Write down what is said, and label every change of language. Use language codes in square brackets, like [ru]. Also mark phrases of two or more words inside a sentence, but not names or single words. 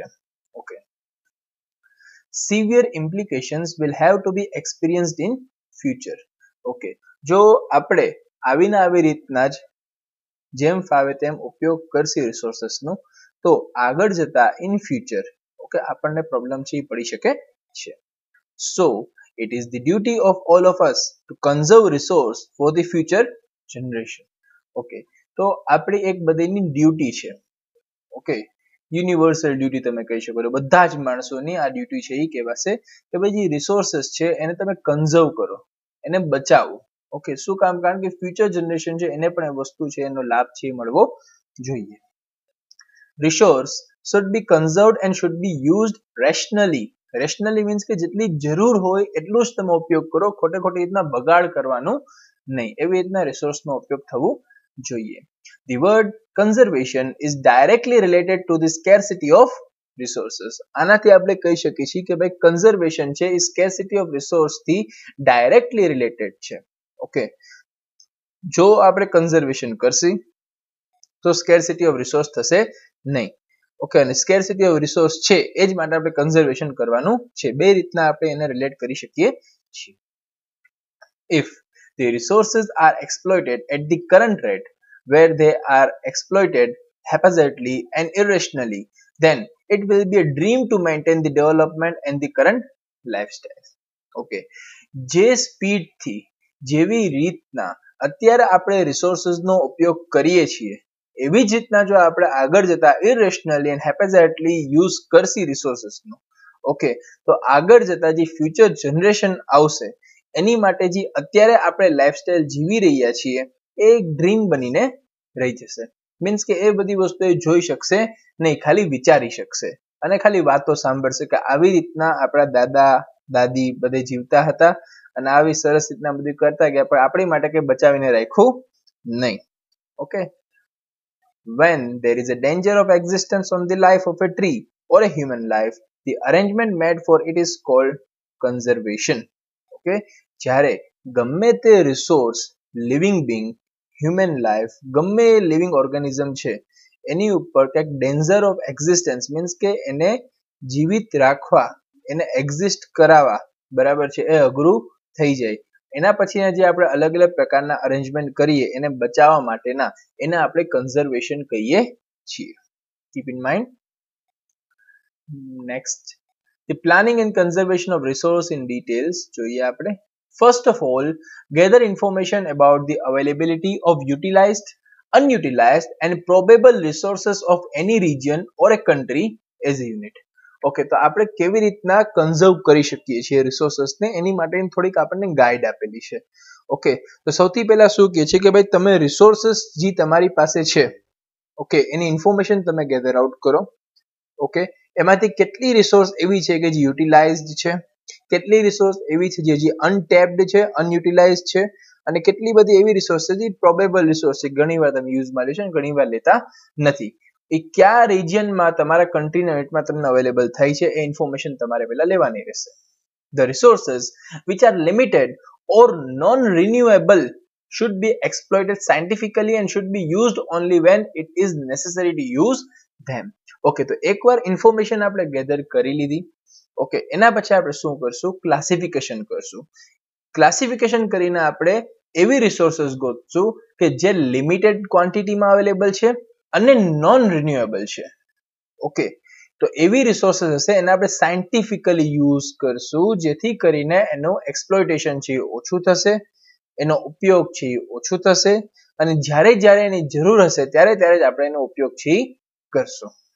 [en] Okay, severe implications will have to be experienced in future. [gu] ઓકે, જો આપણે આવી રીતના જ જેમ ફાવે તેમ ઉપયોગ કરશે રિસોર્સિસનો, તો આગળ જતા [en] in future, [gu] ઓકે, આપણને પ્રોબ્લેમ છે એ પડી શકે છે. [en] સો it is the duty of all of us to conserve resource for the future generation. [gu] ઓકે, તો આપણી એક બધીની ડ્યુટી છે. ઓકે, [en] universal duty [gu] તમે કહી શકો છો, બધા જ માણસોની આ ડ્યુટી છે એ કહેવાશે કે ભાઈ જે રિસોર્સિસ છે એને તમે કન્ઝર્વ કરો, એને બચાવો. ઓકે, શું કામ? કારણ કે [en] future generation [gu] છે એને પણ એ વસ્તુ છે એનો લાભ છે મળવો જોઈએ. [en] Resource should be conserved and should be used rationally rationally means [gu] કે જેટલી જરૂર હોય એટલું જ તમે ઉપયોગ કરો, ખોટે ખોટી રીતના બગાડ કરવાનું નહીં, એવી રીતના રિસોર્સનો ઉપયોગ થવો જોઈએ. [en] The word conservation is directly related to the scarcity of resources. [gu] આનાથી આપણે કહી શકીએ છીએ કે ભાઈ કન્ઝર્વેશન છે એ [en] scarcity of resource [gu] થી [en] directly related [gu] છે. ઓકે, જો આપણે કન્ઝર્વેશન કરશી તો [en] scarcity of resource [gu] થશે નહીં. ઓકે, અને [en] scarcity of resource [gu] છે એ જ માટે આપણે કન્ઝર્વેશન કરવાનું છે. બે રીતના આપણે એને રિલેટ કરી શકીએ છીએ. [en] If the resources are exploited at the current rate where they are exploited haphazardly and irrationally, then it will be a dream to maintain the development and the current lifestyle. [gu] Okay, જે સ્પીડ થી જેવી રીતના અત્યારે આપણે રિસોર્સિસનો ઉપયોગ કરીએ છીએ એવી જ રીતના જો આપણે આગળ જતા [en] irrationally and haphazardly [gu] યુઝ કરશી રિસોર્સિસનો, ઓકે, તો આગળ જતા જે ફ્યુચર જનરેશન આવશે એની માટે જે અત્યારે આપણે લાઈફસ્ટાઈલ જીવી રહ્યા છીએ એ એક ડ્રીમ બનીને રહી જશે. મીન્સ કે એ બધી વસ્તુ એ જોઈ શકશે નહીં, ખાલી વિચારી શકશે અને ખાલી વાતો સાંભળશે કે આવી રીતના આપણા દાદા દાદી બધે જીવતા હતા અને આવી સરસ રીતના બધું કરતા ગયા, પણ આપણી માટે કંઈ બચાવીને રાખ્યું નહીં. ઓકે, [en] when there is a danger of existence on the life of a tree or a human life, the arrangement made for it is called conservation. [gu] ઓકે, જ્યારે ગમે તે રિસોર્સ, [en] living being, human life, [gu] ગમે [en] living organism [gu] છે એની ઉપર કંઈક [en] danger of existence means [gu] કે એને જીવિત રાખવા, એને એક્ઝિસ્ટ કરાવવા, બરાબર છે, એ અઘરું થઈ જાય, એના પછીના જે આપણે અલગ અલગ પ્રકારના અરેન્જમેન્ટ કરીએ એને બચાવવા માટેના, એને આપણે કન્ઝર્વેશન કહીએ છીએ. [en] keep in mind. next, the planning and conservation of resource in details [gu] જોઈએ આપણે. [en] First of all, gather information about the availability of utilized, unutilized and probable resources of any region or a country as a unit. [gu] ઓકે, તો આપણે કેવી રીતના કન્ઝર્વ કરી શકીએ છીએ રિસોર્સને એની માટેની થોડીક આપણને ગાઈડ આપેલી છે. ઓકે, તો સૌથી પહેલા શું કહે છે કે ભાઈ તમે રિસોર્સિસ જે તમારી પાસે છે, ઓકે, એની ઇન્ફોર્મેશન તમે [en] gather out [gu] કરો. ઓકે, એમાંથી કેટલી રિસોર્સ એવી છે કે જે યુટિલાઇઝડ છે, કેટલી રિસોર્સ એવી છે જે અનટેપ્ડ છે, અનયુટિલાઇઝડ છે, અને કેટલી બધી એવી રિસોર્સ છે જે [en] probable resource [gu] છે, ઘણીવાર તમે યુઝમાં લેશો અને ઘણીવાર લેતા નથી. એ કયા રિજિયનમાં તમારા કન્ટ્રીના યુનિટમાં તમને અવેલેબલ થાય છે એ ઇન્ફોર્મેશન તમારે પહેલા લેવાની રહેશે. [en] The resources which are limited or non-renewable should be exploited scientifically and should be used only when it is necessary to use them. [gu] ઓકે, તો એકવાર ઇન્ફોર્મેશન આપણે ગેધર કરી લીધી, ઓકે, એના પછી આપણે શું કરશું? ક્લાસિફિકેશન કરશું. ક્લાસિફિકેશન કરીને આપણે એવી રિસોર્સિસ ગોતશું કે જે [en] limited quantityમાં [gu] અવેલેબલ છે અને [en] non renewable [gu] છે. ઓકે, તો એવી રિસોર્સિસ હશે એને આપણે સાયન્ટિફિકલી યુઝ કરશું જેથી કરીને એનું એક્સપ્લોઇટેશન છે એ ઓછું થશે, એનો ઉપયોગ છે એ ઓછું થશે અને જ્યારે જ્યારે એની જરૂર હશે ત્યારે ત્યારે જ આપણે એનો ઉપયોગ છે એ કરશું.